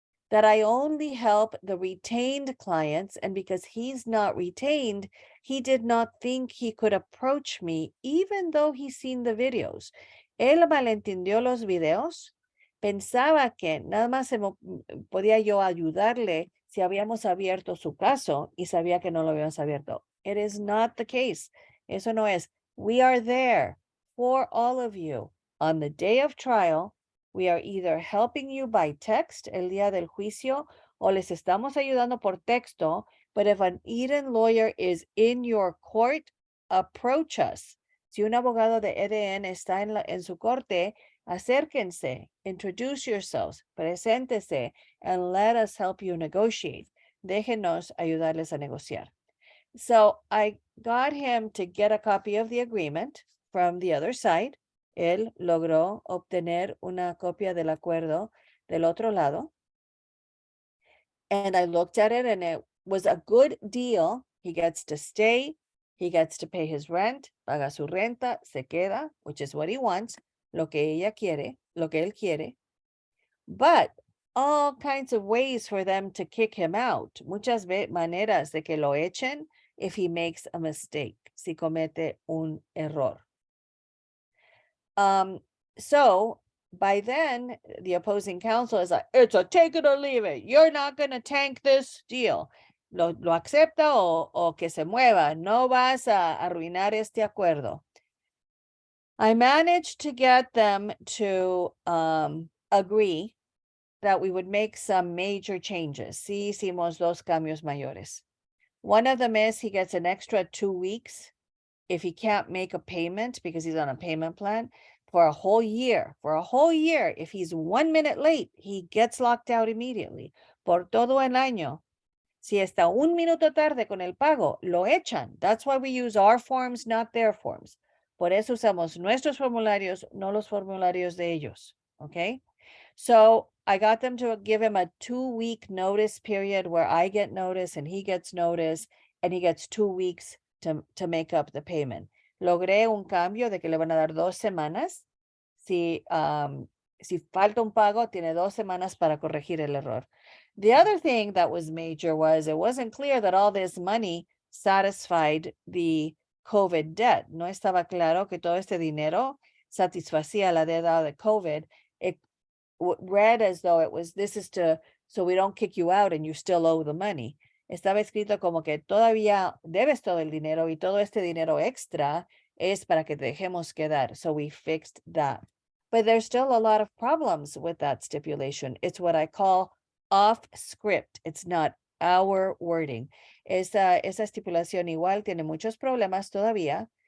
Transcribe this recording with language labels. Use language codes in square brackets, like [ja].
[en] that I only help the retained clients, and because he's not retained, he did not think he could approach me even though he's seen the videos. [es] Él malentendió los videos, pensaba que nada más podía yo ayudarle si habíamos abierto su caso y sabía que no lo habíamos abierto. [en] It is not the case. [es] Eso no es. [en] We are there for all of you on the day of trial. We are either helping you by text [es] el día del juicio o les estamos ayudando por texto, [en] but if an Eden lawyer is in your court, approach us. [es] Si un abogado de EDN está en su corte, acérquense, [en] introduce yourselves, [es] preséntese, [en] and let us help you negotiate. [es] Déjenos ayudarles a negociar. [en] So I got him to get a copy of the agreement from the other side. [es] Él logró obtener una copia del acuerdo del otro lado. [en] And I looked at it and it was a good deal. He gets to stay. He gets to pay his rent. [es] Paga su renta. Se queda, [en] which is what he wants. [es] Lo que ella quiere, lo que él quiere. [en] But all kinds of ways for them to kick him out. [es] Muchas maneras de que lo echen [en] if he makes a mistake. [es] Si comete un error. [en] So by then, the opposing counsel is like, it's a take it or leave it. You're not going to tank this deal. [es] Lo acepta o que se mueva. No vas a arruinar este acuerdo. [en] I managed to get them to agree that we would make some major changes. [es] Sí, hicimos dos cambios mayores. [en] One of them is he gets an extra 2 weeks if he can't make a payment because he's on a payment plan for a whole year. For a whole year, if he's 1 minute late, he gets locked out immediately. [es] Por todo el año. Si está un minuto tarde con el pago, lo echan. [en] That's why we use our forms, not their forms. [es] Por eso usamos nuestros formularios, no los formularios de ellos. [en] Okay? So I got them to give him a 2-week notice period where I get notice and he gets notice and he gets 2 weeks to make up the payment. [es] Logré un cambio de que le van a dar 2 semanas. Si falta un pago, tiene 2 semanas para corregir el error. [en] The other thing that was major was it wasn't clear that all this money satisfied the COVID debt. [es] No estaba claro que todo este dinero satisfacía la deuda de COVID. [en] It read as though it was, this is so we don't kick you out and you still owe the money. [es] Estaba escrito como que todavía debes todo el dinero y todo este dinero extra es para que te dejemos quedar. [en] So we fixed that. But there's still a lot of problems with that stipulation. It's what I call off script. It's not our wording. [es] Esa estipulación igual tiene muchos problemas todavía.